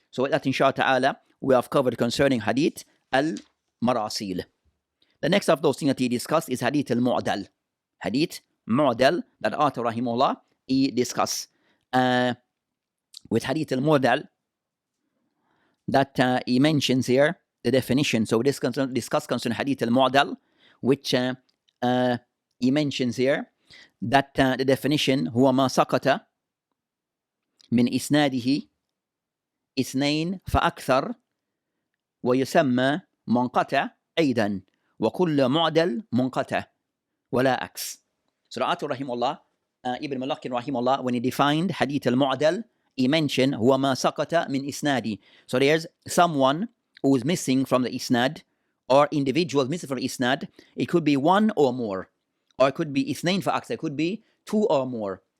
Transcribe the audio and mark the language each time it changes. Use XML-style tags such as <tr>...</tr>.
<en>So with that, inshallah ta'ala, we have covered concerning hadith al-marasil. The next of those things that he discussed is hadith al-mu'dal. Hadith mu'dal that author rahimahullah he discussed. With hadith al-mu'dal that he mentions here the definition. So we discuss concerning hadith al-mu'dal, which he mentions here that the definition</en> <ar>هو ما سقط من إسناده اثنين فأكثر ويسمى منقطع أيضا وكل معدل منقطع ولا عكس.</ar> <en>So the author rahimahullah, Ibn Malakin rahimahullah, when he defined hadith al-mu'dal, he mentioned</en> <ar>هو ما سقط من إسناده.</ar> <en>So there's someone who is missing from the isnad, or individuals missing from the isnad. It could be one or more, or it could be</en> <ar>اثنين فأكثر,</ar> <en>it could be two or more.</en>